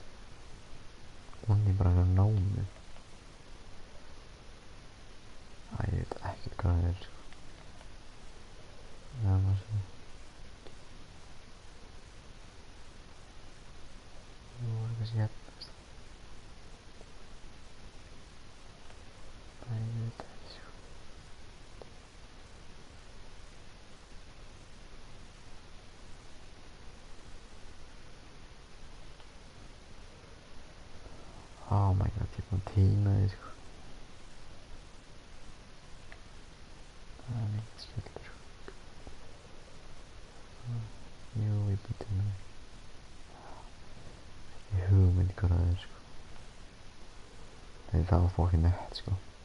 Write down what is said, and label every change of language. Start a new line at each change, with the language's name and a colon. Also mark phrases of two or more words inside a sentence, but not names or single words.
Icelandic: Hún er bara eitthvað námi. Ég veit ekkert hvað það er, sko. Já, maður sé. Nú var kannski hérna, veist. Ég veit ekki, sko.
English: Oh my god,
Icelandic: ég er búinn að týna því, sko. Það er mikið skellur, sko. Jú, ég búinn að týna því. Ég hugmynd hvað það er, sko. Þegar það var fokkin nett, sko.